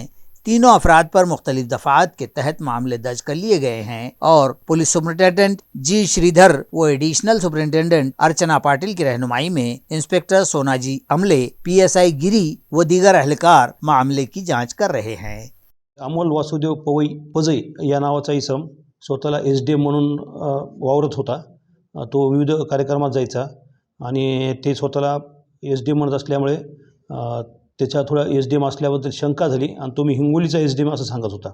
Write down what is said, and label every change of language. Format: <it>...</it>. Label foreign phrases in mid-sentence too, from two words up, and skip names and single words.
<ur>تینوں افراد پر مختلف دفعات کے تحت معاملے درج کر لیے گئے ہیں اور پولیس سپرنٹینڈنٹ جی شریدھر و ایڈیشنل سپرنٹینڈنٹ ارچنا پاٹل کی رہنمائی میں انسپکٹر سوناجی عملے، PSI گیری و دیگر اہلکار معاملے کی جانچ کر رہے ہیں۔</ur> <mr>अमोल वासुदेव पजई या नावाचा इसम स्वतःला SDM म्हणून वावरत होता। तो विविध कार्यक्रमात जायचा आणि ते स्वतःला SDM म्हणत असल्यामुळे त्याच्या थोडा SDM असल्याबद्दल शंका झाली आणि तो मी हिंगोलीचा SDM असं सांगत होता।</mr>